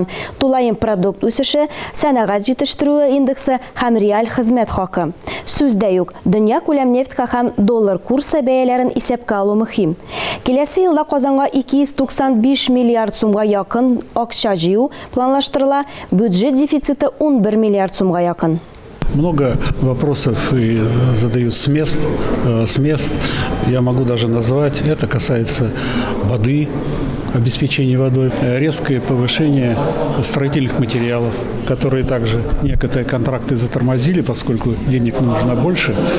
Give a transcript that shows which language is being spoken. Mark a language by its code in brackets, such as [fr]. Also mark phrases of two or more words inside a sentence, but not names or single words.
[tt] Тулаем продукт үсеше, сәнәгать җитештерүе индексы һәм реаль хезмәт хакы. Сүздә юк, дөнья күләм нефтька һәм доллар курсы бәяләрен исәпкә алу мөһим. Киләсе елда Казанга 295 миллиард сумга якын акча җыю планлаштырыла, бюджет дефициты 11 миллиард сумга якын. [ru] Много вопросов и задают с мест. Я могу даже назвать. Это касается воды, обеспечения водой. Резкое повышение строительных материалов, которые также некоторые контракты затормозили, поскольку денег нужно больше.